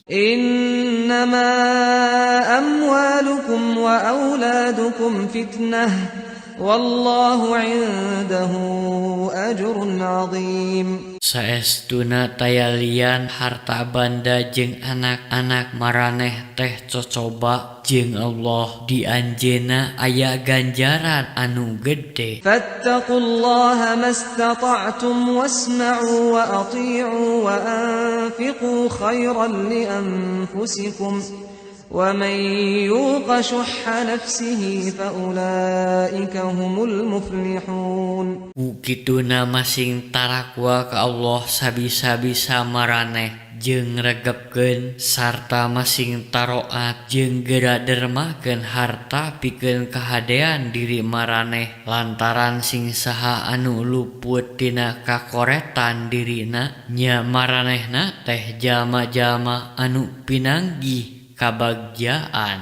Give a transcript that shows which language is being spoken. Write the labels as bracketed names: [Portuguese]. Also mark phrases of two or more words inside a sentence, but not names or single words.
[Arabic] إنما أموالكم وأولادكم فتنة والله عنده أجر عظيم. [Sundanese] Saestuna tayalian harta banda jeung anak-anak maraneh teh cocoba jeung Allah di anjeunna aya ganjaran anu gede. [Arabic] فاتقوا الله ما استطعتم واسمعوا وأطيعوا وأنفقوا خيرا لأنفسكم ومن يوق شح نفسه فأولئك هم المفلحون. [Sundanese] Ukituna masing tarakwa ka Allah sabisa-bisa maraneh jeung regepkeun sarta masing taroat jeung geura dermakeun harta pikeun kahadean diri maraneh lantaran sing saha anu luput tina kakoretan dirina nya maranehna teh jalma-jalma anu pinanggih kabagjaan.